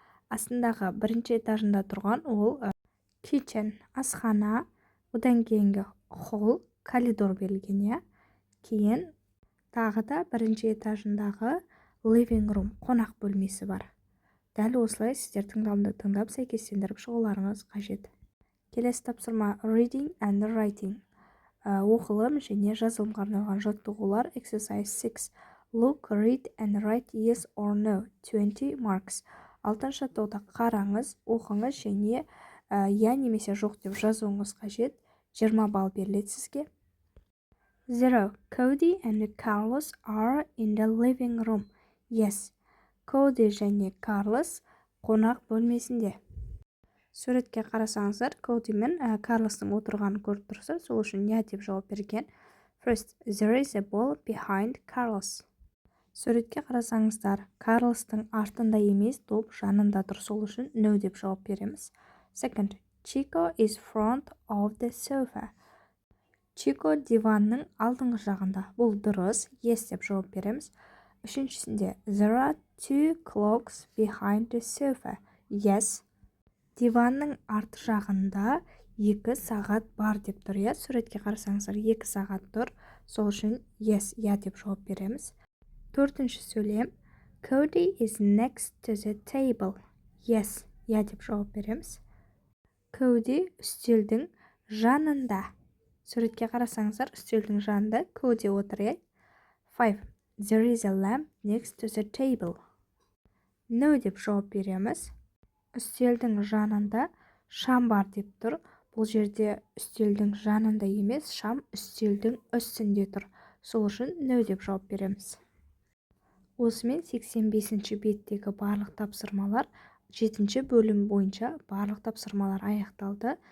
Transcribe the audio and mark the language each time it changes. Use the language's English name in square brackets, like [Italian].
[Kazakh] Астындағы бірінші этажында тұрған ол kitchen, асхана. Одан кейінгі hall, коридор берілген. Кейін тағы да бірінші этажындағы living room, қонақ бөлмесі бар. Дәл осылай сіздер тыңдалымды тыңдап сәйкестендіріп шығуларыңыз қажет. Келесі тапсырма reading and writing. Оқылым және жазылымға арналған жаттығулар. [English] Exercise 6. Look, read and write yes or no. 20 marks. [Kazakh] 6-шы жаттығуда қараңыз, оқыңыз және я немесе жоқ деп жазуыңыз қажет. 20 балл беріледі сізге. 0. [English] Cody and Carlos are in the living room. Yes. [Kazakh] Cody және Carlos қонақ бөлмесінде. Суретке қарасаңыздар, Cody мен Carlos'тың отырғанын көріп тұрсыз, сол үшін не деп жауап берген. [English] First, there is a ball behind Carlos. [Kazakh] Суретке қарасаңыздар, Carlos'тың артында емес, доп жанында тұр, сол үшін no деп жауап береміз. [English] Second, Chico is front of the sofa. [Kazakh] Chico диванның алдыңғы жағында. Бұл дұрыс, yes деп жауап береміз. [English] Үшіншісінде, there are 2 clocks behind the sofa. Yes. [Kazakh] Диванның арты жағында 2 сағат бар деп тұр. Суретке қарасаңыздар, 2 сағат тұр. Сол үшін yes, я деп жауап береміз. [English] Төртінші сөйлем, Cody is next to the table. [Kazakh] Yes, я деп жауап береміз. Cody үстелдің жанында. Суретке қарасаңыздар, үстелдің жанында Cody отыр. 5. [English] There is a lamp next to the table. [Kazakh] No деп жауап береміз. Үстелдің жанында шам бар деп тұр. Бұл жерде үстелдің жанында емес, шам үстелдің үстінде тұр. Сол үшін no деп жауап береміз. Осымен 85-ші беттегі барлық тапсырмалар, 7-ші бөлім бойынша барлық тапсырмалар аяқталды.